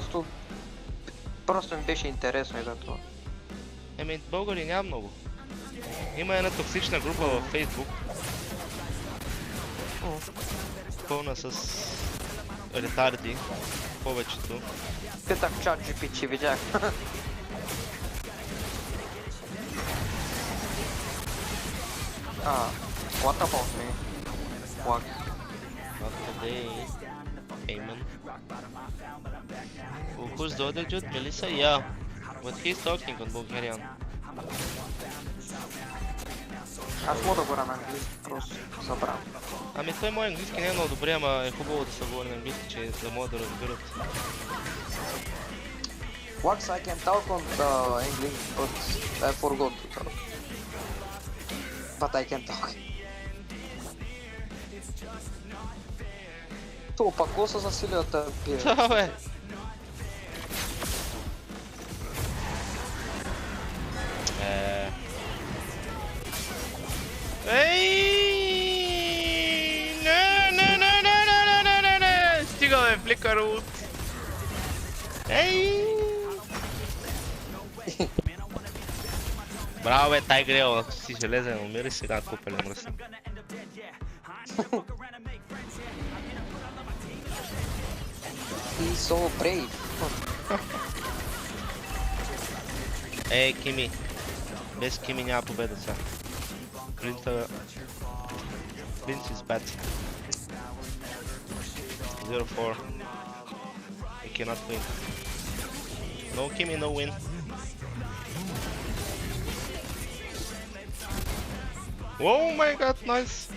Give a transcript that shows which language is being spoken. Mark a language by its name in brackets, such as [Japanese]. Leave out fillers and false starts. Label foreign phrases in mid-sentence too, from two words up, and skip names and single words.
[Bulgarian] Просто ми беше интересно и за това. Еми българи няма много. Има една токсична група във Facebook. Пълна с ретарди. Повечето. Питах чат GPT, видях. [English] What about me? What? Not today. Amen. Who's the other dude? Melissa? Yeah. But he's talking on Bulgarian. [Bulgarian] Аз мога да говоря на английски, просто забравям. Ами той мой английски не е много добре, ама е хубаво да се говори на английски, че да могат да разбират. [English] Once I can talk on the English, but I forgot to talk. But I can talk. [Bulgarian] То пак какво се засилия да пие? Да, бе! Ей! Не! Стига, бе, фликър ут! Ей! Браво, бе, Тайгрел, ако си железен, умири сега, купеле мръсни. [English] He's so brave. [Bulgarian] Ей, Кими. Без Кими няма победа сега. [English] Clint is bad. 0-4. We cannot win. No Kimi, no win. Oh my god, nice!